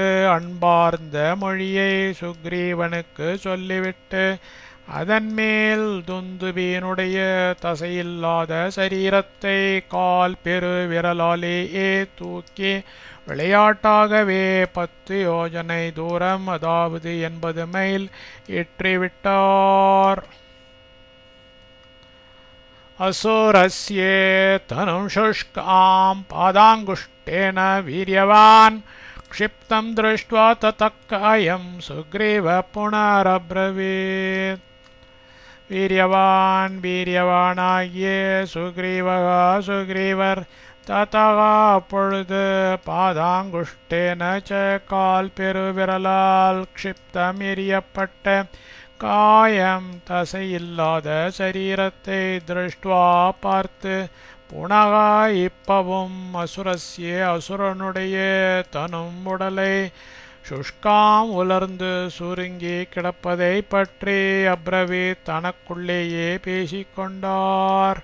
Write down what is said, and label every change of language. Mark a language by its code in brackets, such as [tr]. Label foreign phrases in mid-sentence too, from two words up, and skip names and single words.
[ta] அன்பார்ந்த மொழியை சுக்ரீவனுக்கு சொல்லிவிட்டு அதன்மேல் துந்துபியினுடைய தசையில்லாத சரீரத்தை கால் பெரு விரலாலேயே தூக்கி விளையாட்டாகவே 10 யோஜனை தூரம் அதாவது 80 மைல் ஏற்றிவிட்டார். [sa] असुरस्ये तनुं शुष्कां पादाङ्गुष्ठेन वीर्यवान् क्षिप्तं दृष्ट्वा ततः कायं सुग्रीवः पुनरब्रवीत्. [ta] வீரியவானாகிய சுக்ரீவர் ததः அப்பொழுது பாதாங்குஷ்டேன கால் பெருவிரலால் க்ஷிப்தம் எரியப்பட்ட காயம் தசையில்லாத சரீரத்தை திருஷ்டுவா பார்த்து புனக இப்பவும் அசுரனுடைய தனும் உடலை சுஷ்காம் உலர்ந்து சுருங்கி கிடப்பதை பற்றி அப்ரவீத் தனக்குள்ளேயே பேசிக்கொண்டார்.